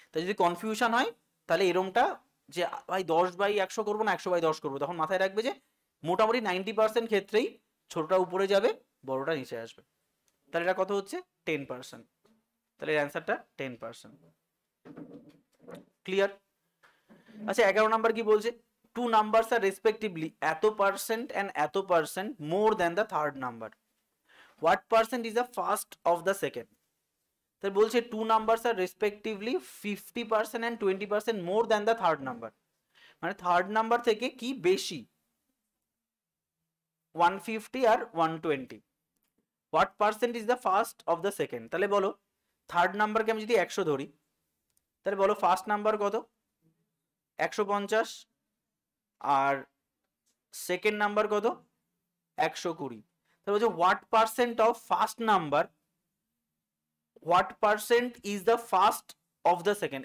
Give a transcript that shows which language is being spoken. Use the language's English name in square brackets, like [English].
[Bangla] তাই যদি কনফিউশন হয় তাহলে এরমটা যে ভাই 10/100 করবো না 100/10 করবো, তখন মাথায় রাখবে যে মোটামুটি 90% ক্ষেত্রেই ছোটটা উপরে যাবে বড়টা নিচে আসবে। তাহলে এটা কত হচ্ছে 10%, তাহলে এর অ্যান্সারটা 10%। ক্লিয়ার? আচ্ছা 11 নাম্বার কি বলছে, [English] two numbers are respectively এত percent and এত percent more than the third number, what percent is the first of the second। তাহলে বলছে two numbers are respectively 50% and 20% more than the third number, [Bangla] মানে third number থেকে কি বেশি, 150 আর 120। [English] what percent is the first of the second, [Bangla] তাহলে বলো third নাম্বারকে আমি যদি 100 ধরি, তাহলে বলো ফার্স্ট নাম্বার কত 150 আর সেকেন্ড নাম্বার কত 120। তাহলে বলছে [English] What percent of first number, what percent is the first of the second.